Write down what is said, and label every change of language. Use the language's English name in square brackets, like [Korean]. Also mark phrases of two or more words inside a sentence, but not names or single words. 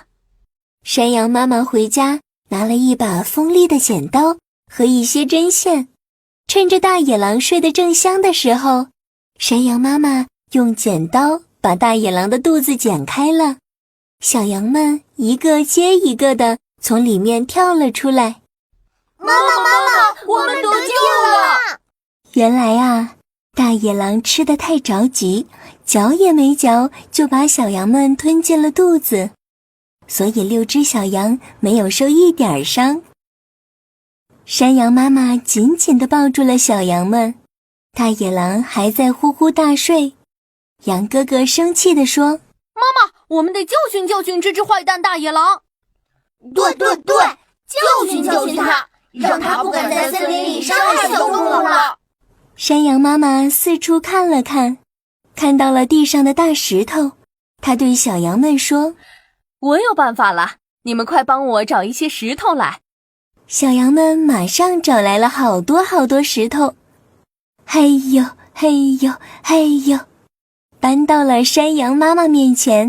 [Chinese] 山羊媽媽回家拿了一把鋒利的剪刀和一些針線，趁着大野狼睡得正香的時候，山羊媽媽用剪刀把大野狼的肚子剪開了，小羊們一個接一個的從裡面跳了出來。媽媽，我們得救了！原來啊，大野狼吃得太着急，嚼也沒嚼就把小羊們吞進了肚子，所以6只小羊沒有受一點傷。山羊媽媽緊緊地抱住了小羊們，大野狼還在呼呼大睡。羊哥哥生氣地說：媽媽，我們得教訓教訓這只壞蛋大野狼。對，教訓他，讓他不敢在森林裡傷害小動物了。山羊媽媽四處看了看，看到了地上的大石頭，她對小羊們說： 我有辦法了，你們快幫我找一些石頭來。小羊們馬上找來了好多好多石頭，嘿呦嘿呦嘿呦，搬到了山羊媽媽面前。